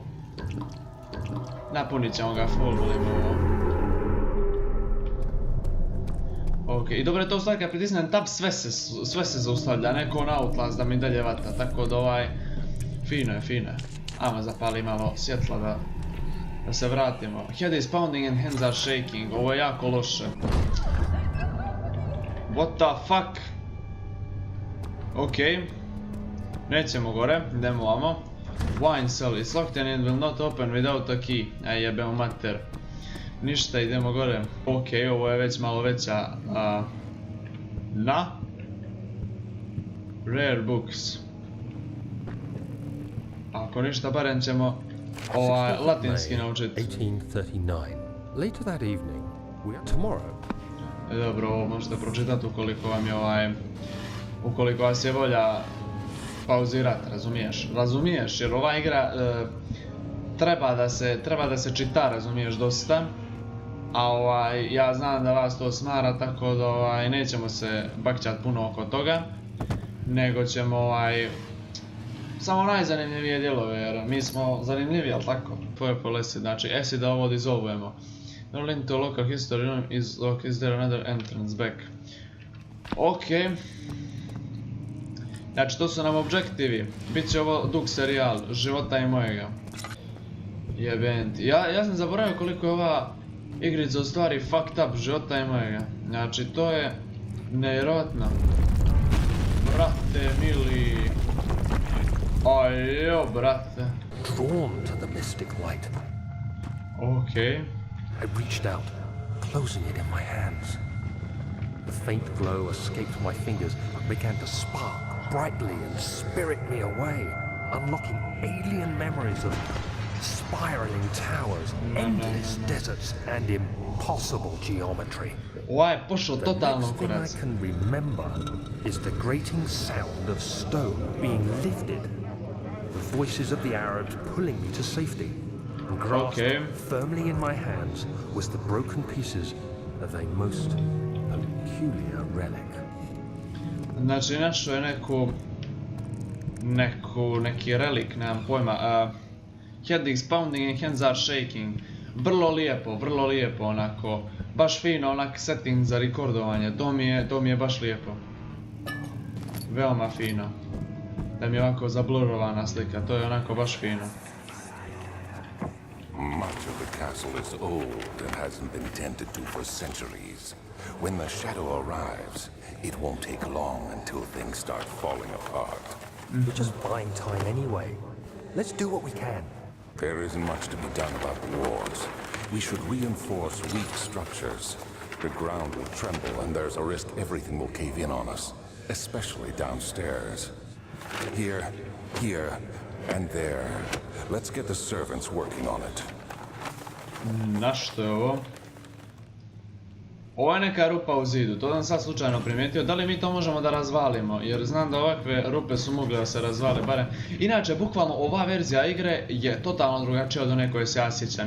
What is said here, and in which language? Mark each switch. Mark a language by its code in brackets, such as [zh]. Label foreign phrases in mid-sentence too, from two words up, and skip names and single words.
[bs] Napunit ćemo ga full, volim ovo. Ok, i dobro je to u stvari kad pritisnem tab sve se zaustavlja, neko on Outlast da mi dalje vata, tako da fino je, fino je. Ajmo zapali malo svjetla da se vratimo. [en] Head is pounding and hands are shaking, [bs] ovo je jako loše. [en] What the fuck? [bs] Ok. Nećemo gore, idemo ovamo. [en] Wine cell, it's locked and it will not open without a key. [bs] Aj jebemo mater. Ništa, idemo gore. Ok, ovo je već malo veća... [en] Rare books. [bs] Ako ništa, barem ćemo latinski naučiti. 1839. [en] Later that evening, tomorrow. [bs] Dobro, ovo možete pročitati ukoliko vam je ukoliko vas je volja pauzirati, razumiješ? Razumiješ, jer ova igra treba da se čita, razumiješ, dosta. A ja znam da vas to smara, tako da nećemo se bakćat puno oko toga. Nego ćemo samo najzanimljivije dijelove, jer mi smo zanimljivi, ali tako? [en] Purple acid, [bs] znači acid da ovo dizolvujemo. [en] Roll into local history room, is there another entrance back? [bs] Ok. Znači to su nam objektivi. Biće ovo dug serijal, života i mojega. Jebent. Ja sam zaboravio koliko je ova igrica u stvari [en] fucked up, [bs] života i mojega. Znači to je nevjerojatno. Brate mili. Ajo brate. [en] Drawn to the mystic light. Okay. I reached out, closing it in my hands. The faint glow escaped my fingers and began to spark brightly and spirit me away, unlocking alien memories of spiraling towers, endless deserts, and impossible geometry. [bs] Ovo je pošao [en] The [bs] totalno [en] next thing [bs] kurac. [en] I can remember is the grating sound of stone being lifted, the voices of the Arabs pulling me to safety, and grasped firmly in my hands was the broken pieces of a most peculiar relic. [bs] Znači našao je neki relik, nemam pojma. [en] Head is pounding and hands are shaking. [bs] Vrlo lijepo onako. Baš fino onak setting za rekordovanje. To mi je baš lijepo. Veoma fino. Da mi je ovako zablurovana slika, to je onako baš fino. [en] Much of the castle is old and hasn't been tended to for centuries. When the shadow arrives, it won't take long until things start falling apart. We're just buying time anyway. Let's do what we can. There isn't much to be done about the walls. We should reinforce weak structures. The ground will tremble and there's a risk everything will cave in on us, especially downstairs. Here, and there. Let's get the servants working on it. [bs] Na što je ovo? Ovo je neka rupa u zidu, to sam sad slučajno primijetio. Da li mi to možemo da razvalimo? Jer znam da ovakve rupe su mogle da se razvale barem. Inače, bukvalno ova verzija igre je totalno drugačija od one koje se ja sjećam.